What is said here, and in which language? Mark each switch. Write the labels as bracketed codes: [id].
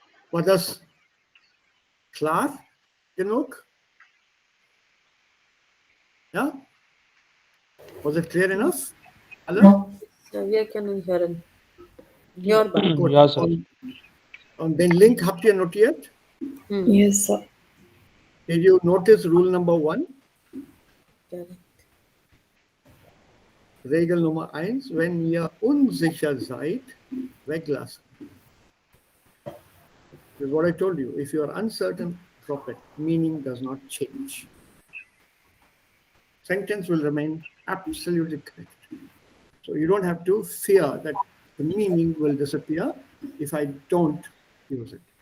[de] War das klar genug? [en] Ja? Was it clear enough? Alle? [de] Ja, wir können hören. [en] Your back. [de] Gut. Ja, Sir. Und den Link habt ihr notiert? [en] Yes, sir. Did you notice rule number 1? [de] Regel Nummer 1, wenn ihr unsicher seid, weglassen. [en] This is what I told you. If you are uncertain, drop it. Meaning does not change. Sentence will remain absolutely correct. So you don't have to fear that the meaning will disappear if I don't use it.